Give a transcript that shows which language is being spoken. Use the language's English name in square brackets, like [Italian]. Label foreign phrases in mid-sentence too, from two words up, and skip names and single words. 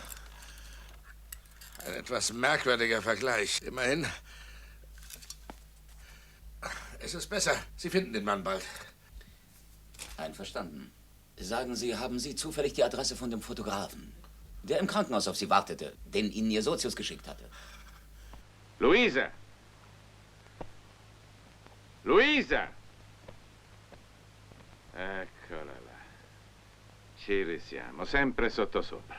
[German] Ein etwas merkwürdiger Vergleich. Immerhin. Es ist besser. Sie finden den Mann bald. Einverstanden. Sagen Sie, haben Sie zufällig die Adresse von dem Fotografen, der im Krankenhaus auf Sie wartete, den Ihnen Ihr Sozius geschickt hatte? Luisa! Luisa! [Italian] Eccola là. Ci risiamo, sempre sottosopra.